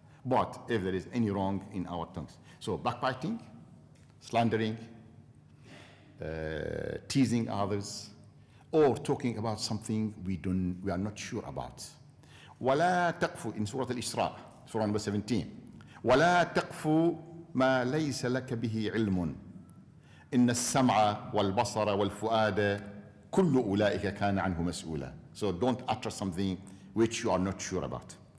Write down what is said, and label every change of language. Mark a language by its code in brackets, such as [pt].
[en] But if there is any wrong in our tongues, so backbiting, slandering, teasing others, or talking about something we are not sure about. [ar] ولا تقف [en] in Surah Al-Isra, Surah number 17. [ar] ولا تقف ما ليس لك به علم إن السمع والبصر والفؤاد كل أولئك كان عنه مسؤولا. [en] So don't utter something which you are not sure about.